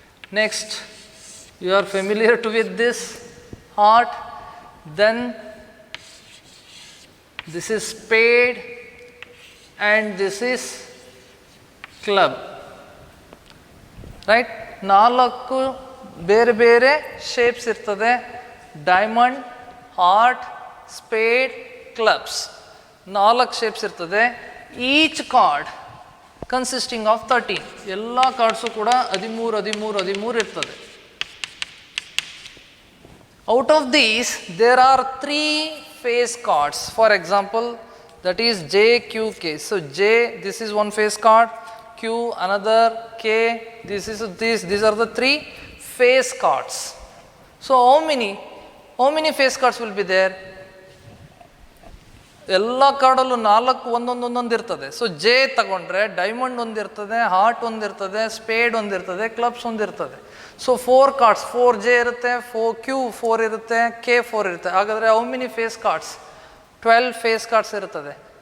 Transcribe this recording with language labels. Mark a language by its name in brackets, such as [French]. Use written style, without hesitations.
[English] Next, you are familiar with this, heart, then this is spade, and this is club, right? [Kannada] 4 ಬೇರೆ ಬೇರೆ shapes ಇರ್ತದೆ, diamond, heart, speed, clubs, 4 shapes ಇರ್ತದೆ. [English] each card consisting of [Kannada] 13, ಎಲ್ಲ cards ಕೂಡ 13 ಇರ್ತದೆ. [English] Out of these there are 3 face cards, for example that is J, Q, K. So J, this is one face card, Q another, K, these are the 3 face cards. So how many face cards will be there? [Kannada] ಎಲ್ಲ ಕಾರ್ಡಲ್ಲೂ 4 ಒಂದೊಂದು ಇರ್ತದೆ. So J ತಗೊಂಡ್ರೆ diamond ಒಂದಿರ್ತದೆ, heart ಒಂದಿರ್ತದೆ, speed ಒಂದಿರ್ತದೆ, clubs ಒಂದಿರ್ತದೆ. So 4 cards, 4 J ಇರುತ್ತೆ, 4 Q 4 ಇರುತ್ತೆ, K 4 ಇರುತ್ತೆ. ಹಾಗಾದರೆ [English] How many face cards? [Kannada] 12 face cards ಇರ್ತದೆ.